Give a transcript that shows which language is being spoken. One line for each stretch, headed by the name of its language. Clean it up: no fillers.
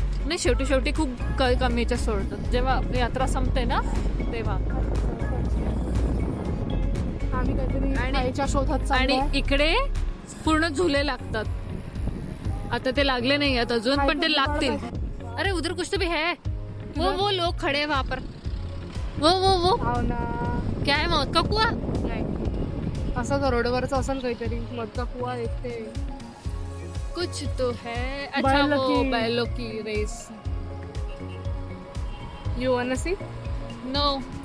Marathi: नाही, शेवटी खूप कमीच्या सोडतात. जेव्हा यात्रा संपते ना तेव्हा. आम्ही काहीतरी खायच्या शोधात आणि चाललोय. इकडे पूर्ण झुले लागतात. आता ते लागले नाही आहेत अजून, पण ते लागतील.
Hindi: अरे उधर कुछ तो भी है, वो लोग खड़े हैं वहाँ पर. वो
Marathi: हो ना.
Hindi: क्या है मौत का कुआं?
Marathi: नाही, असं रोडवरच असेल काहीतरी. मधचा कुवा येते.
Hindi: कुछ तो है. अच्छा, वो बैलों की race.
English: You want to see? No.